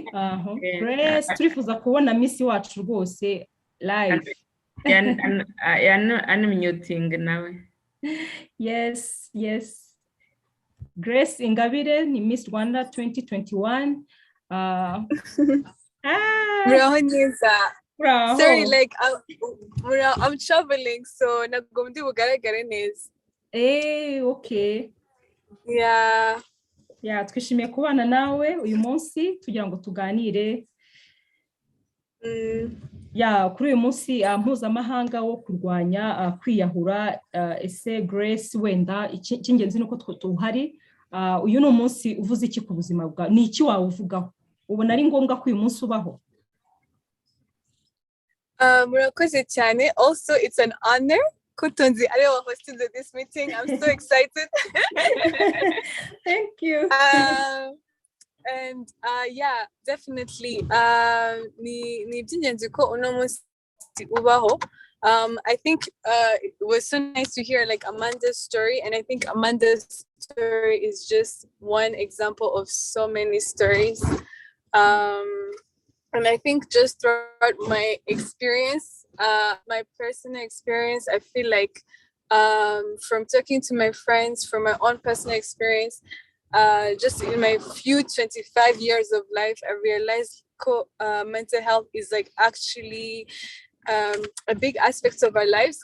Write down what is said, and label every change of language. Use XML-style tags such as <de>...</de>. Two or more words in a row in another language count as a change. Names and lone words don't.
<rw>Grace, turifuza kubona Miss wacu rwose live. Unmuting nawe.</rw> <en>Yes.</en> <rw>Grace Ingabire ni Miss Rwanda 2021. Muraho neza.</rw> <en>Sorry, like I'm traveling, so</en> <rw>ntabwo ndi bugaragare neza.</rw> <en>Okay. Yeah,</en> <rw>twishimiye kubana nawe uyu munsi tugira ngo tuganire kuri uyu munsi mpuzamahanga wo kurwanya kwiyahura. Ese Grace, wenda icy'ingenzi nuko tuhari. Uyu ni umunsi uvuze iki ku buzima bwawe? Ni iki wawuvugaho? Ubona ari ngombwa ko uyu munsi ubaho? Murakoze cyane.</rw> <en>Also, it's an honor Kutonzi Arewa hosted this meeting. I'm so excited. Thank you. And yeah, definitely.</en> <rw>Ni by'ingenzi ko uno munsi ubaho.</rw> <en>I think it was so nice to hear like Amanda's story, and I think Amanda's story is just one example of so many stories. And I think just throughout my experience, my personal experience, I feel like from talking to my friends, from my own personal experience, just in my few 25 years of life, I realized mental health is like actually a big aspect of our lives.</en>